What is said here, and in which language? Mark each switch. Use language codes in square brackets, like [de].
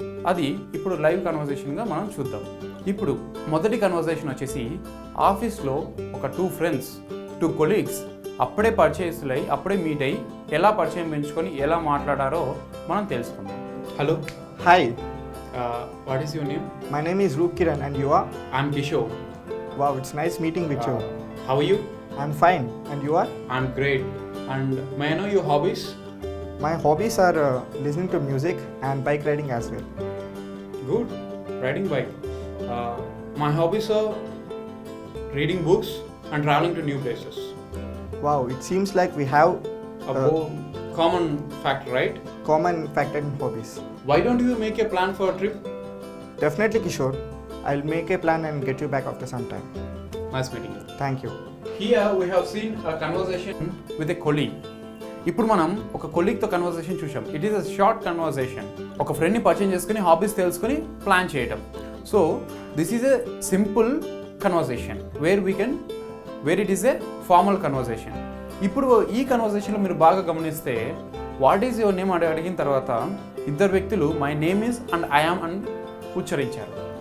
[te] అది ఇప్పుడు లైవ్ కన్వర్సేషన్గా మనం చూద్దాం. ఇప్పుడు మొదటి కన్వర్సేషన్ వచ్చేసి ఆఫీస్లో ఒక 2 ఫ్రెండ్స్, 2 కొలీగ్స్ అప్పుడే పరిచయస్తులై, అప్పుడే మీట్ అయ్యి ఎలా పరిచయం పెంచుకొని ఎలా మాట్లాడారో మనం తెలుసుకుందాం. [en] Hello. Hi. What is your name? My name is Kiran and you are? I'm Kishore. Wow, it's nice meeting with you. How are you? I'm fine. And you are? I'm great. And may I know your hobbies? My hobbies are listening to music and bike riding as well. Good. Riding bike. My hobbies are reading books and traveling to new places. Wow, it seems like we have common fact, right? common fact and hobbies. Why don't you make a plan for a trip? Definitely, Kishore. I'll make a plan and get you back after some time. Nice meeting you. Thank you. Here we have seen a conversation with a colleague. [te] ఇప్పుడు మనం ఒక కొలీగ్తో conversation చూసాం. [en] It is a short conversation. [te] ఒక ఫ్రెండ్ని పరిచయం చేసుకుని hobbies తెలుసుకుని plan చేయటం. [en] So this is a simple conversation where it is a formal conversation. [te] ఇప్పుడు ఈ కన్వర్సేషన్లో మీరు బాగా గమనిస్తే [en] what is your name [te] అడిగిన తర్వాత ఇద్దరు వ్యక్తులు [en] my name is and I am [te] అని ఉచ్చరించారు.